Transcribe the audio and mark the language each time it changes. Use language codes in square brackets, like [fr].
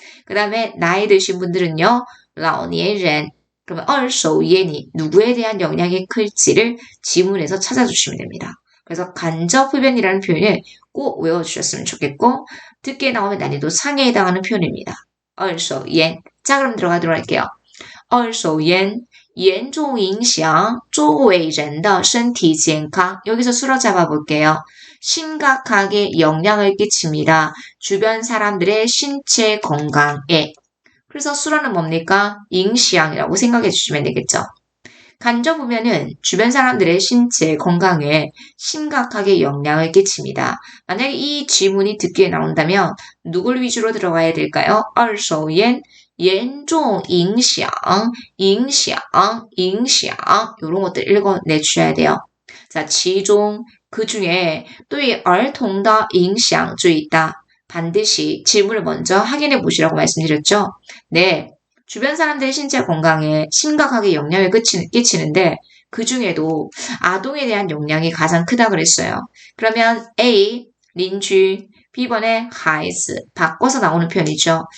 [ko] 그 다음에 나이 드신 분들은요, 老年人. 그러면 二手烟이 누구에 대한 영향이 클지를 지문에서 찾아주시면 됩니다. 그래서 간접 흡연이라는 표현을 꼭 외워주셨으면 좋겠고 듣기에 나오면 난이도 상해에 해당하는 표현입니다. [zh] 二手烟. [ko] 자, 그럼 들어가도록 할게요. [zh] 二手烟严重影响周围人的身体健康. [ko] 여기서 수로 잡아볼게요. 심각하게 영향을 끼칩니다. 주변 사람들의 신체 건강에. 그래서 수로는 뭡니까? 影响이라고 생각해 주시면 되겠죠. 간접 흡연은 주변 사람들의 신체 건강에 심각하게 영향을 끼칩니다. 만약에 이 지문이 듣기에 나온다면 누굴 위주로 들어가야 될까요? [zh] 二手烟严重影响 [ko] 이런 것들 읽어내주셔야 돼요. 자, 其中 그 중에 [zh] 对儿童的影响最大. [ko] 반드시 질문을 먼저 확인해 보시라고 말씀드렸죠. 네. 주변 사람들의 신체 건강에 심각하게 영향을 끼치는데 그 중에도 아동에 대한 영향이 가장 크다 그랬어요. 그러면 A, 邻居, B번에 孩子 바꿔서 나오는 표현이죠.